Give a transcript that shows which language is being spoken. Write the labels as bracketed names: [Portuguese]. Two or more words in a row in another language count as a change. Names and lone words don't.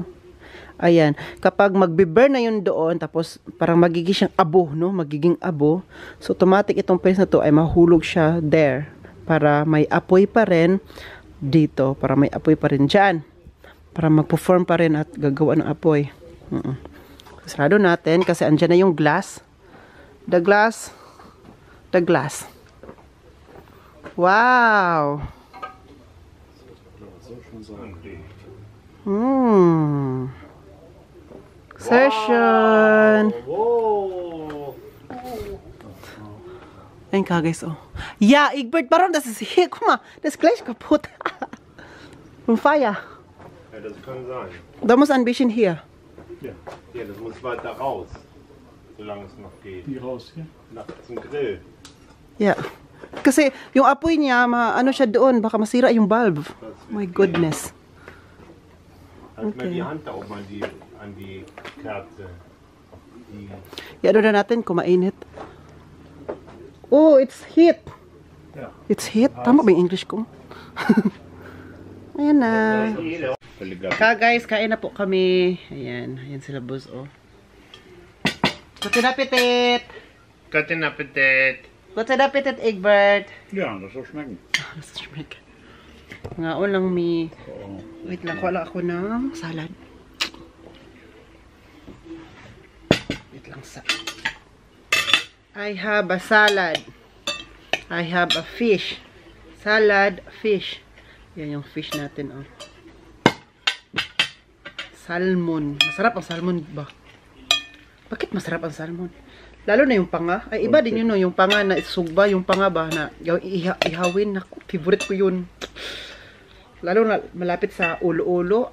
[Filipino] Ayan, kapag magbe-burn na yun doon, tapos parang magiging siyang abo, no? Magiging abo. So, automatic itong pellets na to ay mahulog siya there. Para may apoy pa rin dito. Para may apoy pa rin dyan. Para magpo-form pa rin at gagawa ng apoy. Sarado natin kasi andyan na yung glass. [English] The glass. The glass. Wow! Session! Wow. [Filipino] Ayun ka guys, oh. [German] Ja, Egbert, warum das ist hier? Guck mal, das ist gleich kaputt. Vom Feuer. Ja, das kann sein. Da muss ein bisschen hier. Ja, das muss weiter raus. Solange es noch geht. Die raus hier? Nach zum Grill. [English] Yeah. [Filipino] Kasi yung apoy niya, ano siya doon, baka masira yung bulb. [English] My goodness. [German] Halt mal die Hand da oben an die Kerze. [Filipino] Ano na natin, kumainit. [English] Oh, it's heat. [German] Ja. [English] It's heat. [Filipino] Tama ba yung English ko? Ayan na. Guys, kain na po kami. Ayan, ayan sila boss, [German] oh. Guten Appetit! Guten Appetit! Guten Appetit, Egbert! Ja, das soll schmecken. Das schmeckt. [Cebuano] Ngaon lang mi. [Filipino] Wait lang, wala ako ng salad. Wait lang sa. [English] I have a salad. I have a fish. Salad, fish. [Filipino] Yan yung fish natin, oh. Salmon. Masarap ang salmon ba? Bakit masarap ang salmon? Lalo na yung panga. Ay, iba din yun, no? Yung panga na sugba, yung panga ba na ihawin. Naku, favorite ko yun. Lalo na malapit sa ulo-ulo.